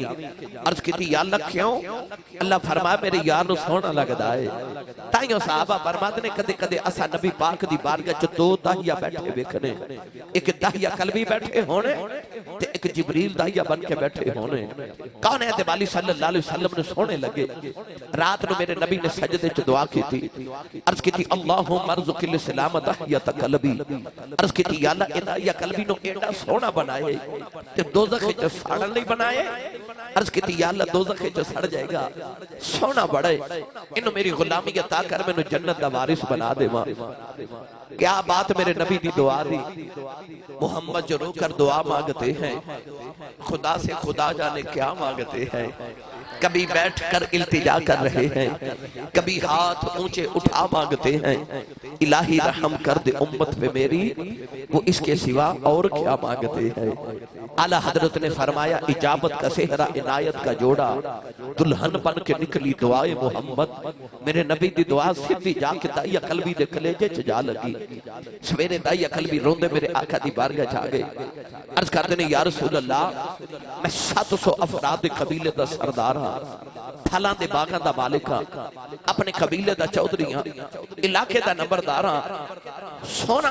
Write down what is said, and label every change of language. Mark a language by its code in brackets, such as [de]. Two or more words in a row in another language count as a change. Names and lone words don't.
[pa] عرض کیتی یا اللہ کیوں؟ اللہ فرمایا میرے یار نوں سوہنا لگدا ہے. تائیوں صحابہ فرماتے نے کدے کدے اساں نبی پاک دی بارگاہ چ دو دحیہ بیٹھے ویکھنے، اک دحیہ کلبی بیٹھے ہونے تے اک جبریل دحیہ بن کے بیٹھے ہونے. کون ہے والی [ar] صلی اللہ علیہ وسلم [pa] نے سوہنے لگے. رات نوں میرے نبی نے سجدے چ دعا کی تھی، عرض کی تھی [ar] اللہم ارزق الاسلام [pa] दाहियत कल्बी। عرض کی تھی یا اللہ اے دحیہ کلبی نوں ایڈا سوہنا بنائے تے دوزخ چ ساڑن لئی بنائے. عرض کی تھی یا اللہ دوزخ چ سڑ جائے گا، سوہنا بڑا ہے، اینوں میری غلامی عطا کر، مینوں جنت دا وارث بنا دیواں. کیا بات میرے نبی دی دعا دی. [ur] محمد جو روکر دعا مانگتے ہیں خدا سے خدا جانے کیا مانگتے ہیں. کبھی بیٹھ کر التجا کر رہے ہیں، کبھی ہاتھ اونچے اٹھا مانگتے ہیں. الٰہی رحم کر دے امت پہ میری، وہ اسکے سوا اور کیا مانگتے ہیں. اعلیٰ حضرت نے فرمایا اجابت کا سہرا عنایت کا جوڑا، دلہن بن کے نکلی دعائے محمد. [pa] میرے نبی دی دعا سیدھی جاکے دحیہ کلبی دے کلیجے چ جا لگی. سویرے دحیہ کلبی روندے میرے آقا دی بارگاہ چ آ گئے. عرض کرتے نے [ar] یا رسول اللہ [pa] میں 700 افراد دے قبیلے دا سردار ہاں، فلاں دے باغاں دا مالک ہاں، اپنے قبیلے دا چودھری ہاں، علاقے دا نمبردار ہاں، سونا بھی بڑا.